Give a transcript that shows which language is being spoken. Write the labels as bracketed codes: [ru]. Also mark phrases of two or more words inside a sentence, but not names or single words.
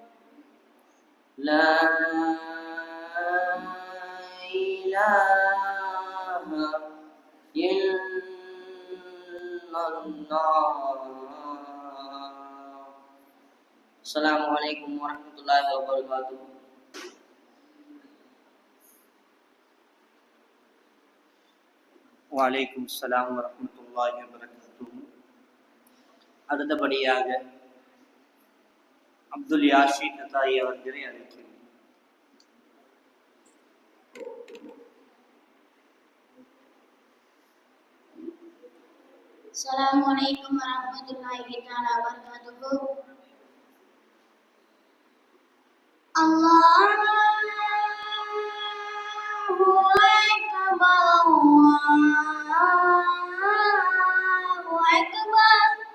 [ar] لا إله إلا الله. السلام عليكم ورحمة الله وبركاته. وعليكم السلام ورحمة الله وبركاته. [ta] அடுத்தபடியாக அப்துல் யாஷிக் அத்தாயி அவர்களை அழைக்கிறேன். [ar] السلام عليكم ورحمة الله تعالى وبركاته. الله أكبر الله أكبر.